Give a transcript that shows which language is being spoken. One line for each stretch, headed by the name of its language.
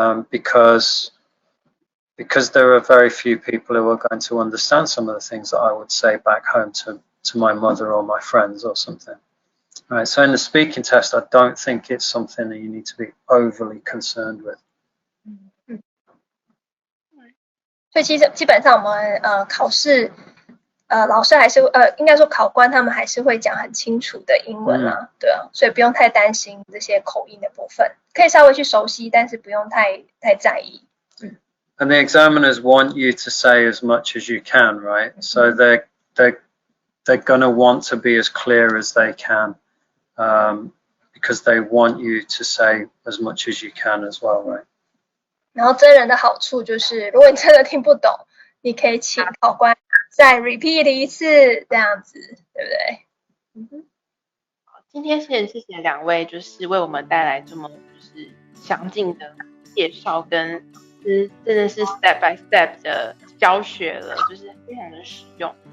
English: Because there are very few people who are going to understand some of the things that I would say back home to my mother or my friends or something. Right, so in the speaking test, I don't think it's something that you need to be overly concerned with.
Chinese: 所以基本上我们考试老师还是应该说考官他们还是会讲很清楚的英文啊，对啊，所以不用太担心这些口音的部分，可以稍微去熟悉，但是不用太在意。
English: And the examiners want you to say as much as you can, right? So they're going to want to be as clear as they can. Because they want you to say as much as you can as well, right?
Chinese: 然后真人的好处就是，如果你真的听不懂，你可以请考官再 repeat 一次，这样子，对不对？今天谢谢两位，就是为我们带来这么就是详尽的介绍，跟真的是
English: step by step
Chinese: 的教学了，就是非常的实用。